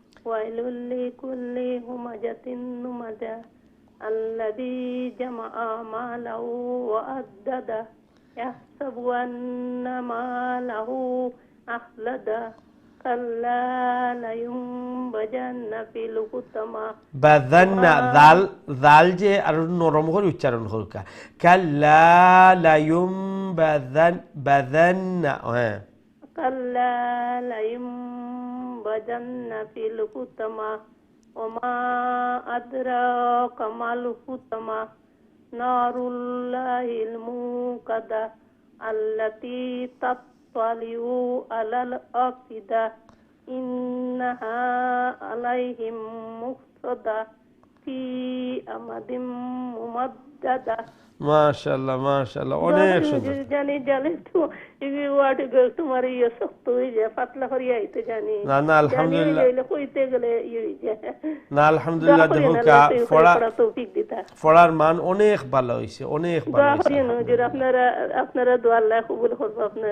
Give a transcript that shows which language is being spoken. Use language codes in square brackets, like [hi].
[ar] ওয়াইলুল লিকুল্লি হুমাযাতিন লুমাযাহ الذي جمع ماله وعدده يحسب أن ماله أخلده كلا لينبذن في الحطمة [bn] বাযান্না, জাল যে আর নরম করে উচ্চারণ করকা, [ar] কাল্লা লায়ুমবাযান্না, [bn] হ্যাঁ, [ar] كلا لينبذن في الحطمة وما أدراك ما الحطمة نار الله الموقدة التي تطلع على الأفئدة إنها عليهم مؤصدة في أمد ممددة। [bn] মাশাআল্লাহ মাশাআল্লাহ, অনেক সুন্দর। জানি জানি তো এই ওয়ার্ড তোমার ইয়ে শক্ত হয়ে যায়, পাতলা করিয়া আইতে জানি না না আলহামদুলিল্লাহ, জানি কইতে গেলে ইয়ে হয়ে যায়। না আলহামদুলিল্লাহ, দেখো তৌফিক দিতা, পড়ার মান অনেক ভালো হইছে, অনেক ভালো দোয়া হইছে। করেন হুজুর, আপনারা দোয়া আল্লাহ কবুল করবে।